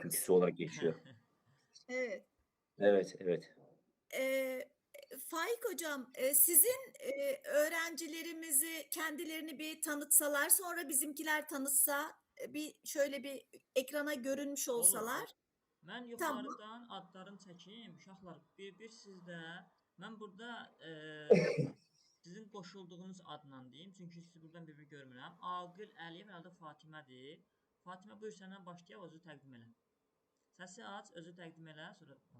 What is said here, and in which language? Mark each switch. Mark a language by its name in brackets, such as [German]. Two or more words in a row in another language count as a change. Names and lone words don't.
[Turkish] türküsü olarak geçiyor. Evet. Evet, evet. Faik hocam, sizin öğrencilerimizi kendilerini bir tanıtsalar, sonra bizimkiler tanıtsa, bir şöyle bir ekrana görünmüş olsalar. [Azerbaijani] Mən [Turkish] Tamam. [Azerbaijani] yuxarıdan adlarını çəkeyim. Uşaqlar, bir sizdə. Mən burada sizin qoşulduğunuz adla deyim. Çünki sizi buradan bir görmürəm. Aqil Əliyev, əldə Fatimədir. Fatimə, buyur səndən başlayaq, özü təqdim elə. Səsi aç, özü təqdim elə, sonra